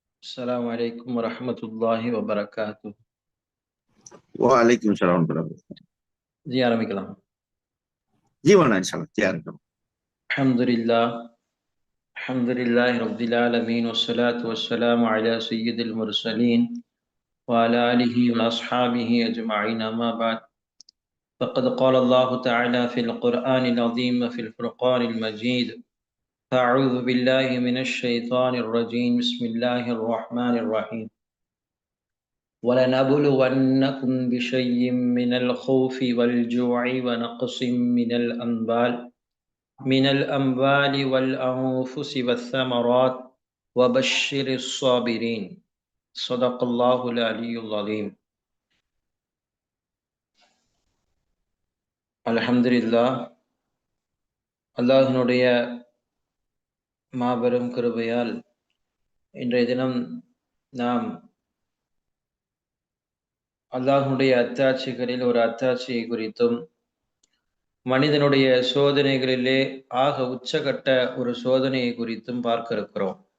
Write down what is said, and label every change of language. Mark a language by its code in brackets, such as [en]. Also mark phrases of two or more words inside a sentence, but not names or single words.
[ar] السلام عليكم ورحمة الله وبركاته. وعليكم السلام ورحمة الله. [ta] ஜி ஆரம்பிக்கலாம். ஜீவனா இன்ஷால்லா தயாரிக்கும். [ar] الحمد لله رب العالمين والصلاة والسلام على سيد المرسلين وعلى آله وأصحابه أجمعين أما بعد. فقد قال الله تعالى في القرآن العظيم وفي الفرقان المجيد. أعوذ بالله من الشيطان الرجيم. بسم الله الرحمن الرحيم. وَلَنَبْلُوَنَّكُمْ بِشَيْءٍ مِّنَ الْخَوْفِ وَالْجُوعِ وَنَقْصٍ مِّنَ الْأَمْوَالِ وَالْأَنفُسِ وَالثَّمَرَاتِ وَبَشِّرِ الصَّابِرِينَ. صدق الله العلي العظيم. [ta] அல்ஹம்துலில்லாஹ், அல்லாஹ்வினுடைய மாபெரும் கிருபையால் இன்றைய தினம் நாம் அல்லாஹ்வுடைய அத்தாட்சிகளில் ஒரு அத்தாட்சியை குறித்தும் மனிதனுடைய சோதனைகளிலே ஆக உச்சகட்ட ஒரு சோதனையை குறித்தும் பார்க்க இருக்கிறோம்.